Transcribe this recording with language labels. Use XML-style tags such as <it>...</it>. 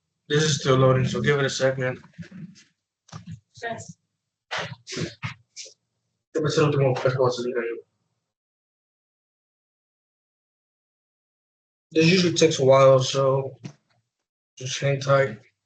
<en>This is still loading, so give it a second.</en> <es>Gracias. Debe ser el último que va a salir ahí.</es> <en>This usually takes a while, so just hang tight.</en>